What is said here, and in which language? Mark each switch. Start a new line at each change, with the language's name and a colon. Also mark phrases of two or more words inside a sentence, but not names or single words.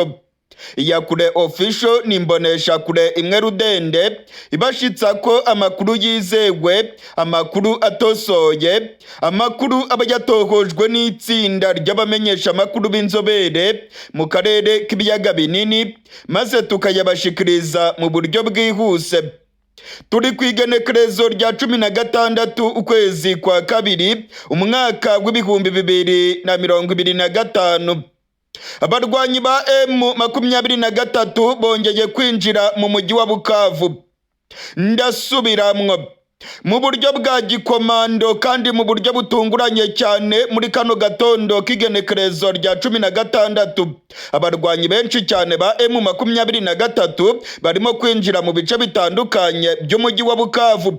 Rundi: Iyakure Official ni imbonesha kure imwe rudende ibashitsa ko amakuru yizewe, amakuru atosoye, amakuru aba yatohojwe n'itsinda ry'abamenyesha amakuru b'inzobere mu karere k'ibiyaga binini, maze tukayabashikiriza mu buryo bwihuse. Turi ku igenekerezo rya 16 ukwezi kwa kabiri umwaka w'ibihumbi 2025. Abarwanyi ba M23 bongeye kwinjira mu mujyi wa Bukavu. Ndasubiramwo mu buryo bwa gikomando kandi mu buryo butunguranye cyane. Muri kano gatondo k'igenekerezo rya 16 abarwanyi benshi cyane ba M23 barimo kwinjira mu bice bitandukanye by'umujyi wa Bukavu.